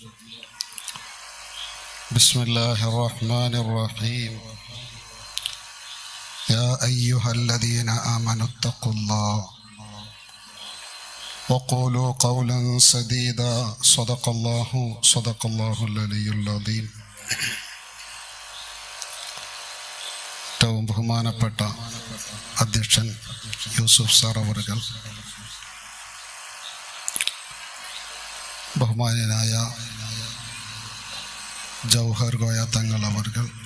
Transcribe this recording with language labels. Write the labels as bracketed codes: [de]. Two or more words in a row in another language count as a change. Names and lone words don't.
[ar] بسم الله الرحمن الرحيم. يا أيها الذين آمنوا اتقوا الله وقولوا قولا سديدا. صدق الله العلي العظيم. [ml] ഏറ്റവും ബഹുമാനപ്പെട്ട അധ്യക്ഷൻ യൂസുഫ് സാർ അവറുകൾ, ബഹുമാന്യനായ ജൗഹർ ഗോയ തങ്ങൾ അവർകൾ,